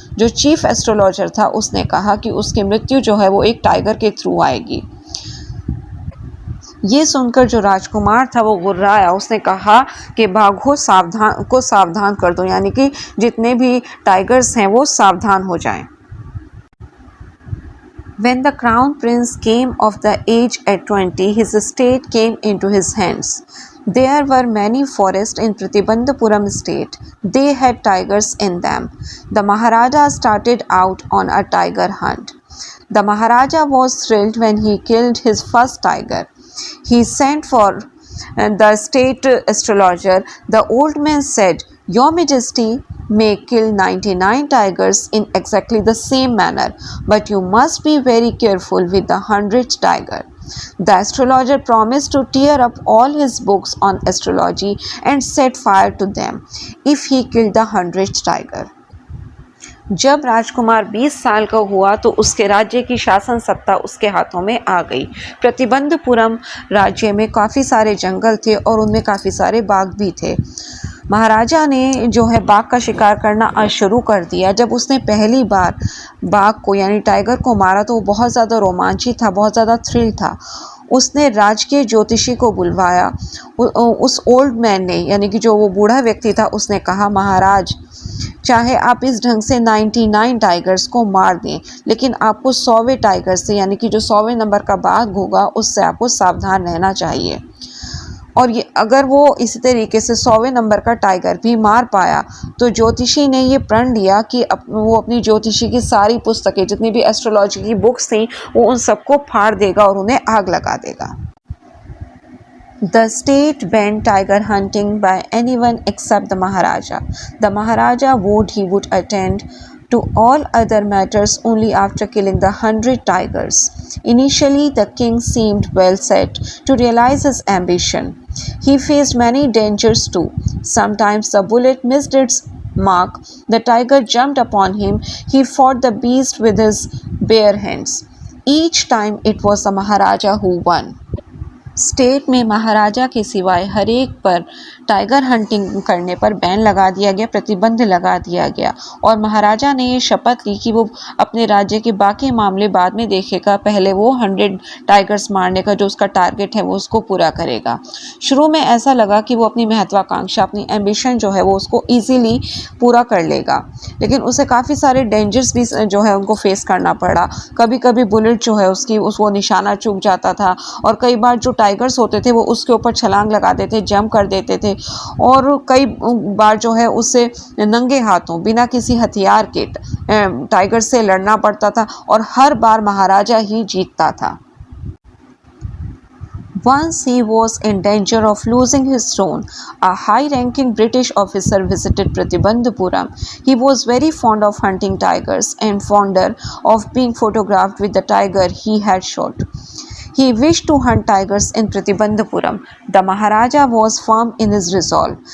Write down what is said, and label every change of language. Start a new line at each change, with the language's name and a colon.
Hindi: जो chief astrologer था उसने कहा कि उसकी मृत्यु जो है वो एक टाइगर के थ्रू आएगी। ये सुनकर जो राजकुमार था वो गुर्राया। उसने कहा कि भागो, सावधान कर दो, यानी कि जितने भी टाइगर्स हैं वो सावधान हो जाएं।
English: When the crown prince came of the age at 20, his estate came into his hands. There were many forests in Pratibandhapuram state. They had tigers in them. The Maharaja started out on a tiger hunt. The Maharaja was thrilled when he killed his first tiger. He sent for the state astrologer. The old man said, "Your Majesty may kill 99 tigers in exactly the same manner, but you must be very careful with the 100th tiger." The astrologer promised to tear up all his books on astrology and set fire to them if he killed the 100th tiger.
Hindi: जब राजकुमार 20 साल का हुआ तो उसके राज्य की शासन सत्ता उसके हाथों में आ गई। प्रतिबंधपुरम राज्य में काफ़ी सारे जंगल थे और उनमें काफ़ी सारे बाघ भी थे। महाराजा ने जो है बाघ का शिकार करना शुरू कर दिया। जब उसने पहली बार बाघ को यानी टाइगर को मारा तो वो बहुत ज़्यादा रोमांचित था, बहुत ज़्यादा थ्रिल था। उसने राजकीय ज्योतिषी को बुलवाया। उस
English: old man
Hindi: ने, यानी कि जो वो बूढ़ा व्यक्ति था, उसने कहा, महाराज, चाहे आप इस ढंग से 99 टाइगर्स को मार दें, लेकिन आपको 100वें टाइगर से, यानी कि जो 100वें नंबर का बाघ होगा, उससे आपको सावधान रहना चाहिए। और ये अगर वो इसी तरीके से 100वें नंबर का टाइगर भी मार पाया तो ज्योतिषी ने ये प्रण लिया कि वो अपनी ज्योतिषी की सारी पुस्तकें, जितनी भी एस्ट्रोलॉजी की बुक्स थी, वो उन सबको फाड़ देगा और उन्हें आग लगा देगा।
English: The state banned tiger hunting by anyone except the Maharaja. The Maharaja vowed he would attend to all other matters only after killing the 100 tigers. Initially, the king seemed well set to realize his ambition. He faced many dangers too. Sometimes the bullet missed its mark, the tiger jumped upon him, he fought the beast with his bare hands. Each time it was the Maharaja who won.
Hindi: State में महाराजा के सिवाय हर एक पर tiger hunting करने पर ban लगा दिया गया, प्रतिबंध लगा दिया गया, और महाराजा ने ये शपथ ली कि वो अपने राज्य के बाकी मामले बाद में देखेगा, पहले वो 100 टाइगर्स मारने का जो उसका टारगेट है वो उसको पूरा करेगा। शुरू में ऐसा लगा कि वो अपनी महत्वाकांक्षा, अपनी एम्बिशन जो है वो उसको ईजीली पूरा कर लेगा, लेकिन उसे काफ़ी सारे डेंजर्स भी जो है उनको फेस करना पड़ा। कभी कभी बुलेट जो है वो निशाना चूक जाता था, और कई बार जो टाइगर्स होते थे वो उसके ऊपर छलांग लगाते थे, जंप कर देते थे, और कई बार जो है उससे नंगे हाथों बिना किसी हथियार के टाइगर से लड़ना पड़ता था, और हर बार महाराजा ही जीतता था।
English: Once he was in danger of losing his throne. A high-ranking British officer visited Pratibandhapuram. He was very fond of hunting tigers and fonder of being photographed with the tiger he had shot. He wished to hunt tigers in Pratibandhapuram. The Maharaja was firm in his resolve.